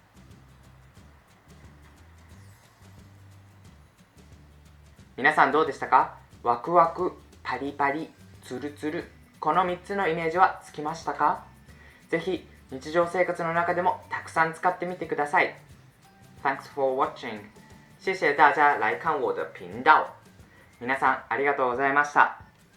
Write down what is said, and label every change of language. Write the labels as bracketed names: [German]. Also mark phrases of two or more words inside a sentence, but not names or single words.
[Japanese] 皆さんどうでしたか？ワクワク、パリパリ、ツルツル、この3つのイメージはつきましたか？ぜひ日常生活の中でもたくさん使ってみてください。 [English] Thanks for watching。 [Chinese] 谢谢大家来看我的频道。 [Japanese] 皆さんありがとうございました。